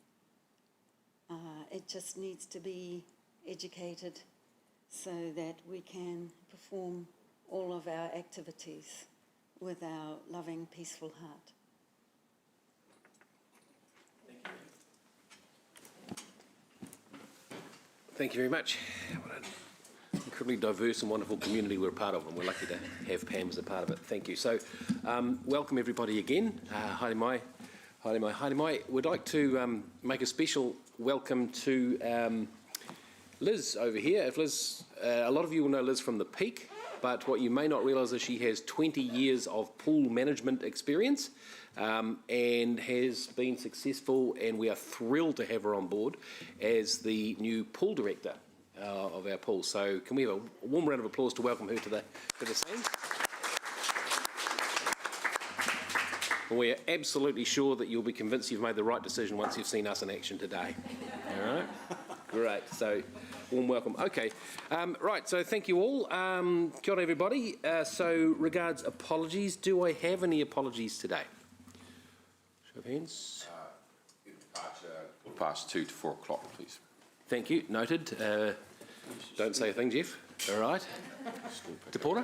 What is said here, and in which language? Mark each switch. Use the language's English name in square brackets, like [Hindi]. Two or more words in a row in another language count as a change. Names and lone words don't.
[English] It just needs to be educated so that we can perform all of our activities with our loving, peaceful heart. Thank you very much. What an incredibly diverse and wonderful community we're a part of, and we're lucky to have Pam as a part of it. Thank you. So, welcome everybody again. [Māori] Haere mai, haere mai, haere mai. [English] We'd like to make a special welcome to Liz over here. If Liz, a lot of you will know Liz from the Peak, but what you may not realise is she has 20 years of pool management experience and has been successful, and we are thrilled to have her on board as the new pool director of our pool. So can we have a warm round of applause to welcome her to the scene? We're absolutely sure that you'll be convinced you've made the right decision once you've seen us in action today. All right? Great. So, warm welcome. Okay. Right. So, thank you all. [Māori] Kia ora, [English] everybody. So, regards apologies. Do I have any apologies today? Show of hands. Past 2 to 4 o'clock, please. Thank you. Noted. Don't say a thing, Jeff. All right. Te Pora?